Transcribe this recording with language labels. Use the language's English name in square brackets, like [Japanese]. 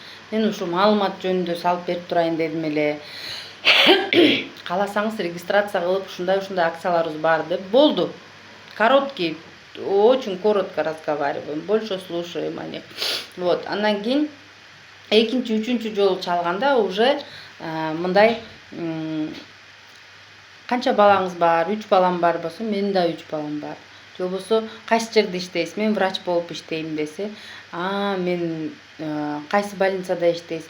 [Kyrgyz] Мен ушу маалымат жөнүндө салып берип турайын дедим эле. Кааласаңыз регистрация кылып ушундай акцияларыбыз бар деп болду. [Russian] Короткий, очень коротко разговариваем, больше слушаем о них. [Kyrgyz] Вот, андан кийин экинчи, үчүнчү жолу чалганда уже мындай канча балаңыз бар? 3 балам бар болсо, менин да 3 балам бар. Же болбосо кайсы жерде иштейсиз? Мен врач болуп иштейм десе, мен кайсы больницада иштейсиз?